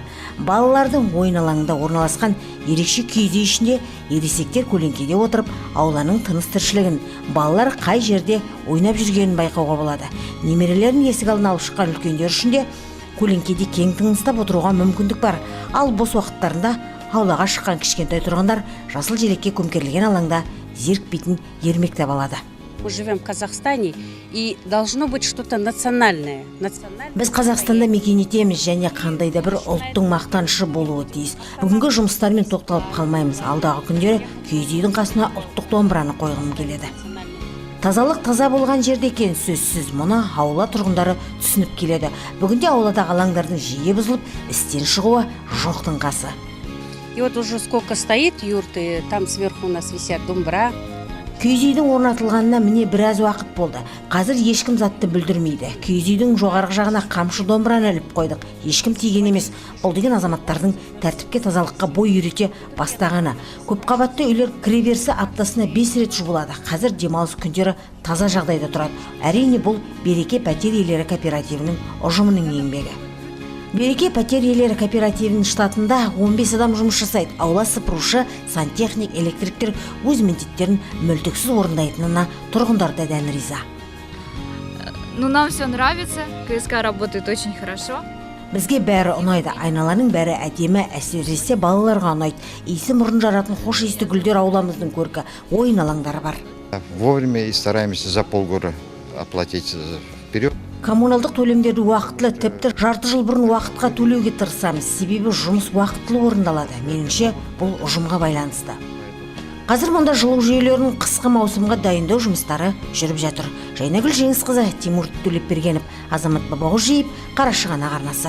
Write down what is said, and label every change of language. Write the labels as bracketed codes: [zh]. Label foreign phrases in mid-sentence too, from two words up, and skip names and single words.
[kk] Балалардың ойын алаңында орналасқан ерекше киіз үй ішінде ересектер көлеңкеде отырып, ауланың тыныс-тіршілігін, балалар қай жерде ойнап жүргенін байқауға болады. Немерелерін есік алдына алып шыққан үлкендер үшін де көлеңкеде кең тыныстап отыруға мүмкіндік бар. Ал бос уақыттарында аулаға шыққан кішкентай тұрғындар жасыл желекке көмкерілген алаңда зерікпейтін ермек таба алады. [ru] Мы живем в Казахстане, и должно быть что-то национальное. [kk] Біз Қазақстанда мекен етеміз және қандай да бір ұлттың мақтанышы болуы тиіс. Бүгінгі жұмыстармен тоқталып қалмаймыз. Алдағы күндері киіз үйдің қасына ұлттық домбыраны қойғым келеді. Тазалық таза болған жерде екен сөзсіз. Мұны аула тұрғындары түсініп келеді. Бүгінде ауладағы алаңдардың жиі бұзылып, істен шығуы жоқтың қасы. [ru] И вот уже сколько стоит юрты, там сверху у нас висят домбыра. [kk] Киіз үйдің орнатылғанына міне біраз уақыт болды. Қазір ешкім затты бүлдірмейді. Киіз үйдің жоғарғы жағына қамшы домбыраны іліп қойдық. Ешкім тиген емес. Бұл деген азаматтардың тәртіпке тазалыққа бой үйрете бастағаны. Көпқабатты үйлер кіреберісі аптасына 5 рет жуылады. Қазір демалыс күндері таза жағдайда тұрады. Әрине бұл Береке пәтер иелері кооперативінің ұжымының еңбегі. Береке пәтер иелері кооперативінің штатында 15 адам жұмыс жасайды. Аула сыпырушы, сантехник, электриктер өз міндеттерін мүлтіксіз орындайтынына тұрғындар да дән риза. [ru] Ну, нам все нравится, КСК работает очень хорошо. [kk] Бізге бәрі ұнайды, айналаның бәрі әдемі, әсіресе балаларға ұнайды. Иісі мұрын жаратын хош иісті гүлдер ауламыздың көркі, ойын алаңдары бар. [ru] Вовремя и стараемся за полгода оплатить вперед. [kk] Коммуналдық төлемдерді уақытлы, тіпті жарты жыл бұрын уақытқа төлеуге тырысамыз. Себебі жұмыс уақытлы орындалады. Меніңше, бұл ұжымға байланысты. Қазір мұнда жылу жүйелерінің қысқы маусымға дайындау жұмыстары жүріп жатыр. Жайнагүл Жеңісқызы, Тимур Төлепбергенов, Азамат Бабағожиев, Қарашығанақ арнасы.